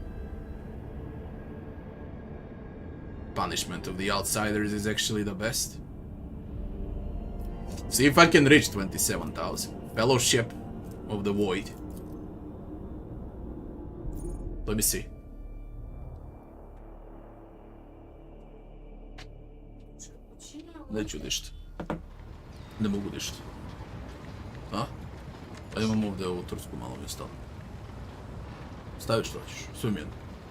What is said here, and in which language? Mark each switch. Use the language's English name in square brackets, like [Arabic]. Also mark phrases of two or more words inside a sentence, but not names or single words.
[English] Punishment of the Outsiders is actually the best. See if I can reach 27,000. Fellowship of the void. Let me see. [Croatian] Neću ništa. Ne mogu ništa. A? A imam ovdje ovu tursku malo mjesto. Stavi što hoćeš, sve mi jedno.